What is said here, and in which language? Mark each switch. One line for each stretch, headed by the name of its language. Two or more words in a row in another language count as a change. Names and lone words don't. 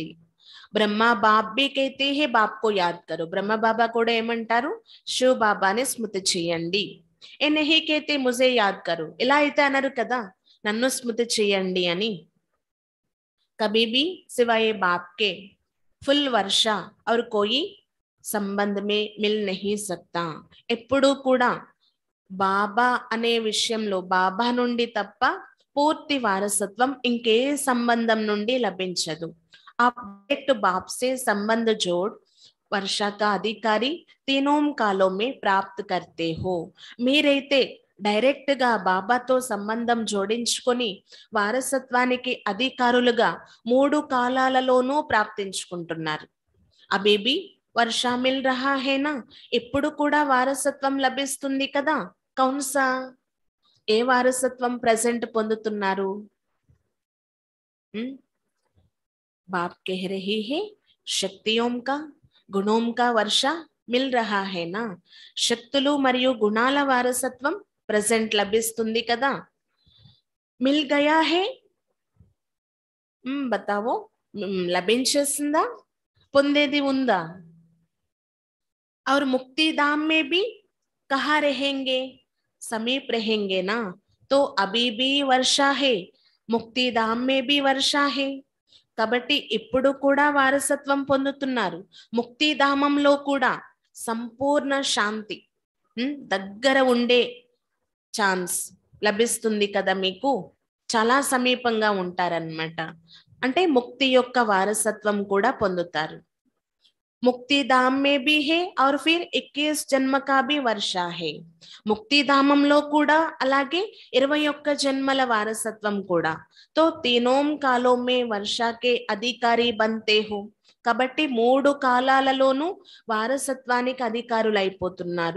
Hindi: ब्रह्मा बाप भी कहते हैं बाप को याद करो,
Telugu: బ్రహ్మ బాబా కూడా ఏమంటారు, శివ బాబాని స్మృతి చేయండి.
Hindi: ये नहीं कहते मुझे याद करो,
Telugu: ఇలా అయితే అనరు కదా, నన్ను స్మృతి చేయండి అని.
Hindi: कभी भी सिवाय बाप के फुल वर्षा और कोई संबंध में मिल नहीं सकता.
Telugu: ఎప్పుడు కూడా బాబా అనే విషయంలో బాబా నుండి తప్ప పూర్తి వారసత్వం ఇంకే సంబంధం నుండి లభించదు.
Hindi: आप डायरेक्ट बाप से संबंध जोड़ वर्षा का अधिकारी तीनों कालों में प्राप्त करते हो.
Telugu: మీరైతే డైరెక్ట్ గా బాబాతో సంబంధం జోడించుకొని వారసత్వానికి అధికారులుగా 3 కాలాలలోనూ ప్రాప్తించుకుంటున్నారు.
Hindi: अभी भी वर्षा मिल रहा है ना,
Telugu: ఇప్పుడు కూడా వారసత్వం లభిస్తుంది కదా. కౌన్సా, ఏ వారసత్వం ప్రెజెంట్ పొందుతున్నారు?
Hindi: बाप कह रही है शक्तियों का गुणों का वर्षा मिल रहा है ना,
Telugu: శక్తులు మరియు గుణాల వారసత్వం ప్రెజెంట్ లభిస్తుంది కదా.
Hindi: मिल गया है,
Telugu: బతావో, లభించేసిందా, పొందేది ఉందా?
Hindi: और मुक्ति धाम में भी कहाँ रहेंगे, समीप रहेंगे ना, तो अभी भी वर्षा है, मुक्ति धाम में भी वर्षा है.
Telugu: కాబట్టి ఇప్పుడు కూడా వారసత్వం పొందుతున్నారు, ముక్తిధామంలో కూడా సంపూర్ణ శాంతి, దగ్గర ఉండే ఛాన్స్ లభిస్తుంది కదా మీకు, చాలా సమీపంగా ఉంటారన్నమాట. అంటే ముక్తి యొక్క వారసత్వం కూడా పొందుతారు.
Hindi: मुक्ति धाम में भी है और फिर 21 जन्म का भी वर्षा है.
Telugu: ముక్తి ధామంలో కూడా అలాగే 21 జన్మల వారసత్వం కూడా.
Hindi: तो तीनों कालों में वर्षा के अधिकारी बनते हो.
Telugu: కాబట్టి 3 కాలాలలోనూ వారసత్వానికి అధికారులు అయిపోతున్నారు.